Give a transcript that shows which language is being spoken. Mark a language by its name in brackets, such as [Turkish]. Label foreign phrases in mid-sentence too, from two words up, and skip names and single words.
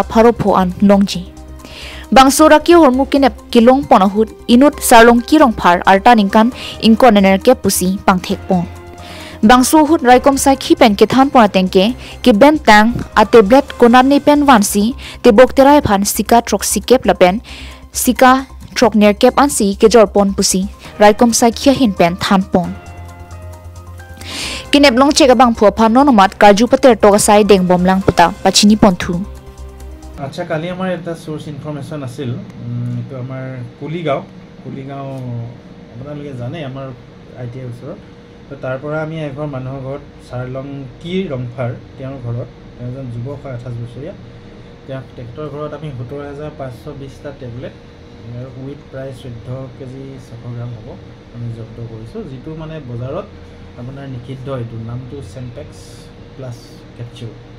[Karbi] pharopho an longji Bangsura ki hormu kinep kilong ponahut inut sarlong kirong phar arta ningkan inkonener ke pusi pangthek pon Bangsu hut raikom sai khipen ke than pona tengke ki ben tang a tablet konarni pen wansi te bokterai phan sika troksi kep lapen sika trokner kep ansi ke jorpon pusi raikom sai khia hin pen than pon kinep long chega bang phua phan nonomat karju pater toga sai deng bomlang puta pachini ponthu [Assamese] আচ্ছা কালি আমাৰ এটা [English] source information [Assamese] আছিল তো আমাৰ কুলিগাঁও আপোনালোকে জানে আমাৰ আইটিআই ওচৰত তো তাৰ পৰা আমি এঘৰ মানুহৰ ঘৰত সাৰলং কি ৰংফাৰ তেওঁৰ ঘৰত এজন যুৱক 28 বছৰীয়া তেখেতৰ ঘৰত আমি 17520টা টেবলেট আৰু উইথ প্ৰায় 14 কেজি 600 গ্ৰাম হ'ব আমি জব্দ কৰিছোঁ যিটো মানে বজাৰত আপোনাৰ নিষিদ্ধ এইটো নামটো চেম্পেক্স প্লাছ কেপচুল